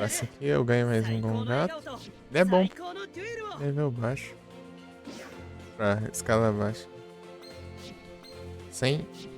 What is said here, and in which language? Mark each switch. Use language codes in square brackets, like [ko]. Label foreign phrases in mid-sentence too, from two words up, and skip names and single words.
[pt] Essa aqui eu ganho mais um Gongato. Ele é bom, [ja] 最高のデュエルを [pt] nível baixo. Pra escala baixa. 100.